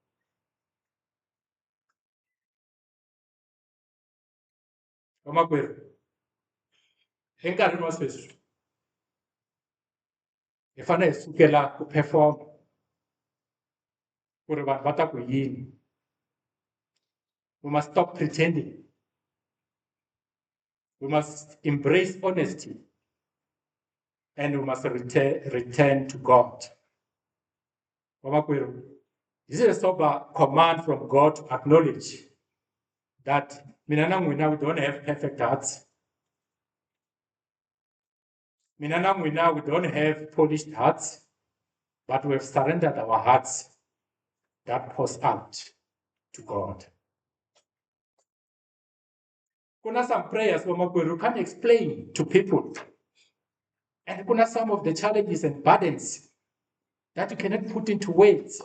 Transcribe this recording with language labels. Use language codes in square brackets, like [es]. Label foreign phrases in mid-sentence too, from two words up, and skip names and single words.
[ts] Vamakwerhu, enkarhini wa sweswi hi fanele hi sukela ku perform ku ri vanhu va ta ku yini. [en] We must stop pretending. We must embrace honesty, and we must return to God. Vamakwerhu, this is a sober command from God to acknowledge that [ts] mina na n'wina [en] we don't have perfect hearts. [ts] Mina na n'wina [en] we don't have polished hearts, but we have surrendered our hearts that pours out to God. Kuna some prayers vamakwerhu can't explain to people, and kuna some of the challenges and burdens that you cannot put into words.